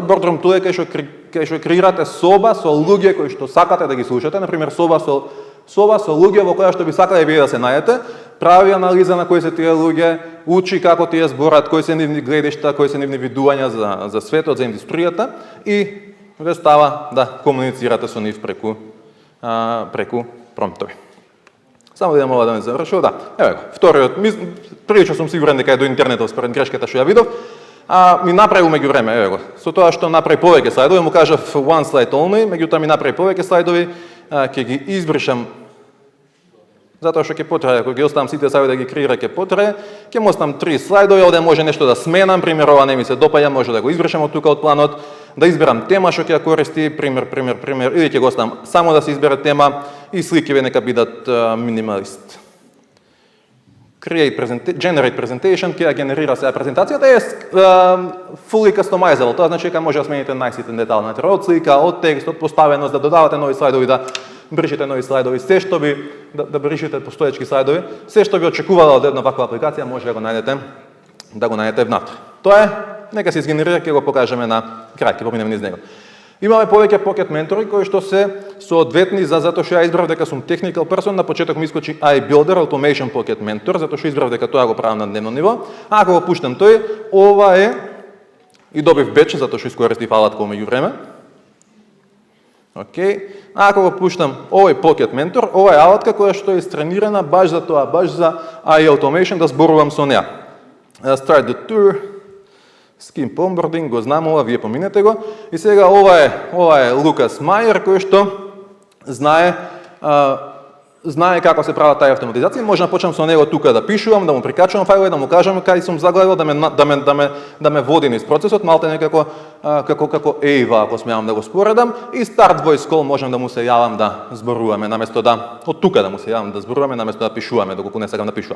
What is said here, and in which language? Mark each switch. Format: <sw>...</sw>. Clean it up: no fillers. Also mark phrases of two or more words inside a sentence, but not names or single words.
<mk>Boardroom Tool е кај што креирате соба со луѓе кои што сакате да ги слушате, например соба со луѓе во која што би сакале вие да се најдете, прави анализа на кои се тие луѓе, учи како тие зборат, кои се нивни гледишта, кои се нивни видувања за светот, за индустријата и ве става да комуницирате со нив преку промптови. Само да ова да ме завршил, да. Еве го, вториот, прилично сум сигурен дека е до интернетот според грешката што ја видов. Ми направи меѓу време, еве го. Со тоа што направи повеќе слайдови, му кажав</mk> <en>one slide only,</en> <mk>меѓутоа ми направи повеќе слайдови, ќе ги избришам затоа што ќе потрае, ако ги оставам сите сајдови да ги креира ќе потрае, ќе му оставам 3 слайдови, овде може нешто да сменам, пример ова не ми се допаѓа, може да го избришам од тука од планот, да изберам тема што ќе ја користи, пример, или ќе го оставам само да се избере тема и сликите нека бидат минималист.</mk> <en>Generate presentation,</en> <mk>ќе ја генерира сега презентацијата, е</mk> <en>fully customizable,</en> <mk>тоа значи дека може да смените најситен детал, од слика, од текст, од поставеност, да додавате нови слайдови, да бришите нови слайдови, се што би да бришите постоечки слайдови, се што би очекувала од една ваква апликација, може да го најдете внатре. Тоа е, нека се изгенерира, ќе го покажеме на крај, ќе поминеме низ него. Имаме повеќе Pocket Mentori кои што се соодветни затоа што ја избрав дека сум</mk> <en>technical person,</en> <mk>на почеток ми искочи iBuilder Automation Pocket Mentor, затоа што избрав дека тоа го правам на дневно ниво. Ако го пуштам тој, ова е и добив беч затоа што искористив алатка меѓу време. Океј. Ако го пуштам овој Pocket Mentor, ова е алатка која што е истренирана баш за тоа, баш за</mk> <en>AI Automation</en> <mk>да зборувам со неа.</mk> <en>Start the tour. Skimp onboarding,</en> <mk>го знам ова, вие поминете го. И сега ова е Лукас Мајер кој што знае како се прават таа автоматизација. Може да почнам со него тука да пишувам, да му прикачувам фајлови, да му кажам кај сум заглавил, да ме води низ процесот, малте како Eva, ако смеам да го споредам, и</mk> <en>Start Voice Call</en> <mk>можам да му се јавам да зборуваме наместо од тука да му се јавам да зборуваме наместо да пишуваме, доколку не сакам да пишувам.</mk>